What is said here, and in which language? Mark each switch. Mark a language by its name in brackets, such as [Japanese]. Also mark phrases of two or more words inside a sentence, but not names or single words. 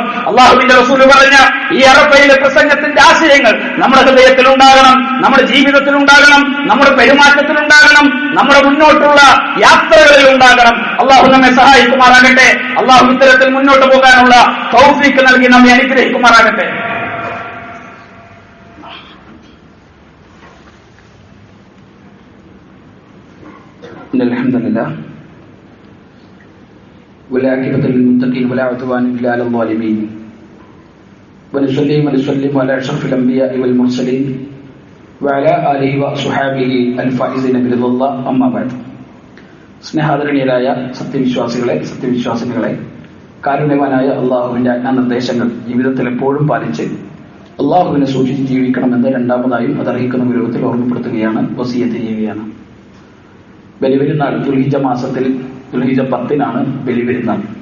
[Malayalam] അള്ളാഹുവിന്റെ റസൂൽ പറഞ്ഞ ഈ അറഫയിലെ പ്രസംഗത്തിന്റെ ആശയങ്ങൾ നമ്മുടെ ഹൃദയത്തിലുണ്ടാകണം, നമ്മുടെ ജീവിതത്തിലുണ്ടാകണം, നമ്മുടെ പെരുമാറ്റത്തിലുണ്ടാകണം, നമ്മുടെ മുന്നോട്ടുള്ള യാത്രകളിൽ ഉണ്ടാകണം. അള്ളാഹു നമ്മെ സഹായിക്കുമാറാകട്ടെ. അള്ളാഹു ഇത്തരത്തിൽ മുന്നോട്ട് പോകാനുള്ള തൗഫീഖ് നൽകി നമ്മെ അനുഗ്രഹിക്കുമാറാകട്ടെ. [Arabic] അൽഹംദുലില്ലാഹ് والعاقبة للمتقين ولا عدوان إلا على الظالمين ونصلي ونسلم على أشرف الأنبياء والمرسلين وعلى آله وصحابه الفائزين برضا الله أما بعد. [Malayalam] സ്നേഹാദരണീയരായ സത്യവിശ്വാസികളെ, കാരുണ്യവാനായ അള്ളാഹുവിന്റെ ആജ്ഞാനിർദ്ദേശങ്ങൾ ജീവിതത്തിൽ എപ്പോഴും പാലിച്ച് അള്ളാഹുവിനെ സൂക്ഷിച്ച് ജീവിക്കണമെന്ന് രണ്ടാമതായും അതർഹിക്കുന്ന വിരോധത്തിൽ ഓർമ്മപ്പെടുത്തുകയാണ്, വസിയത്ത് ചെയ്യുകയാണ്. ബലിപെരുന്നാൾ ദുൽഹിജ്ജ മാസത്തിൽ ദുൽഹിജ്ജ 10 ബലിപെരുന്നാൾ.